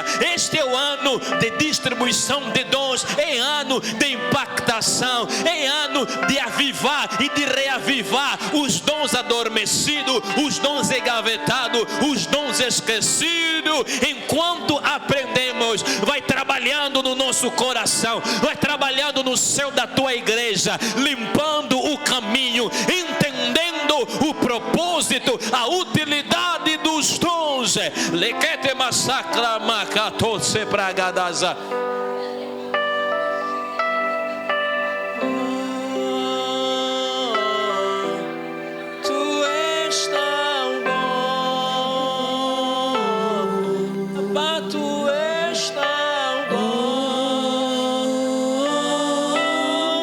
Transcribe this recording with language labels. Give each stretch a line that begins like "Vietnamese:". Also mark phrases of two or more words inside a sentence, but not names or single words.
Portuguese: Este é o ano de distribuição de dons, é ano de impactação, é ano de avivar e de reavivar os dons adormecidos, os dons engavetados, os dons esquecidos. Enquanto aprendemos, vai trabalhando no nosso coração, vai trabalhando no céu da tua igreja, limpando o caminho, entendendo o propósito, a utilidade dos dons. Lequete massacra macato se pragadaza. Tu és tão bom. Pá, tu és tão bom.